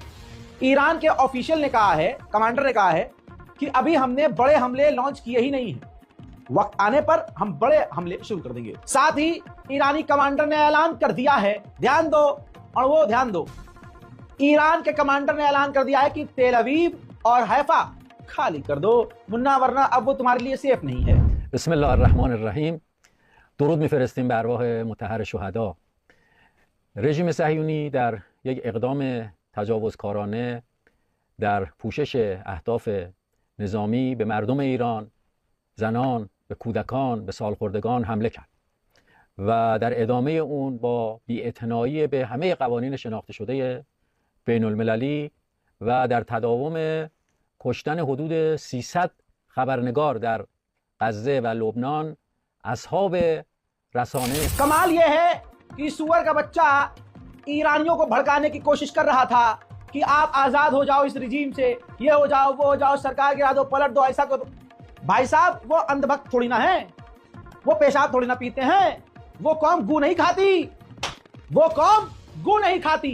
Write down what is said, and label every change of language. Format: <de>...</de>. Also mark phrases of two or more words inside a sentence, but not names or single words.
<hi>ईरान के ऑफिशियल ने कहा है, कमांडर ने कहा है कि अभी हमने बड़े हमले लॉन्च किए ही नहीं है, वक्त आने पर हम बड़े हमले शुरू कर देंगे। साथ ही ईरानी कमांडर ने ऐलान कर दिया है, ध्यान दो और वो ध्यान दो, ईरान के कमांडर ने ऐलान कर दिया है कि तेल अवीव और हैफा खाली कर दो मुन्ना, वरना अब वो तुम्हारे लिए सेफ नहीं है।</hi> <ar>बिस्मिल्लाहिर्रहमानिर्रहीम।</ar> <fa>درود میفرستیم به ارواح مطهر شهدا. رژیم صهیونی در یک اقدام تجاوزکارانه در پوشش اهداف نظامی به مردم ایران، زنان، به کودکان، به سالخوردگان حمله کرد و در ادامه اون با بی‌اعتنایی به همه قوانین شناخته شده بین المللی و در تداوم کشتن حدود 300 خبرنگار در غزه و لبنان اصحاب रसाने।</fa> <hi>कमाल यह है कि सूअर का बच्चा ईरानियों को भड़काने की कोशिश कर रहा था कि आप आजाद हो जाओ इस रिजीम से, ये हो जाओ, वो हो जाओ, सरकार गिरा दो, पलट दो, ऐसा करो। भाई साहब, वो अंधभक्त थोड़ी ना है, वो पेशाब थोड़ी ना पीते हैं, वो कौम गू नहीं खाती, वो कौम गू नहीं खाती।</hi>